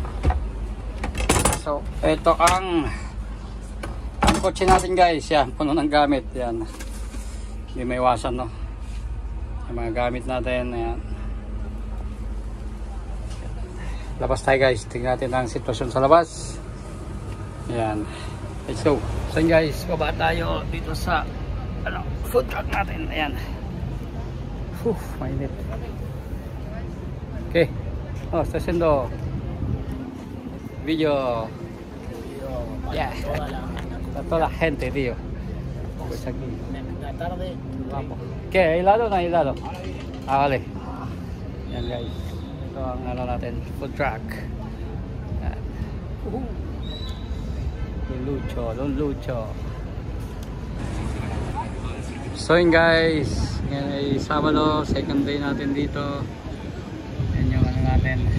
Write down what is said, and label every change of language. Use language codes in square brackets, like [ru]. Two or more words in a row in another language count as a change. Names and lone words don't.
[tl] So, ito ang kotse natin guys. Yan, puno ng gamit. Yan. Hindi may iwasan, no? Yung mga gamit natin. Ayan. Labas tayo guys. Tingnan natin ang sitwasyon sa labas. Yan. [en] Let's go. [tl] So guys, baba tayo dito sa food truck natin. Ayan. Mainit. [es] Okay. Oh, está haciendo video. Yeah. Está toda la gente, tío. Pues aquí. La tarde. Vamos. ¿Qué? ¿Helado o no hay helado? Ah, vale. [tl] Yan guys. Ito ang ano natin. Food truck. Yan. Don Lucho. So yun guys. Yan ay Sabado. [en] Second day [tl] natin dito. Yan yung ano natin.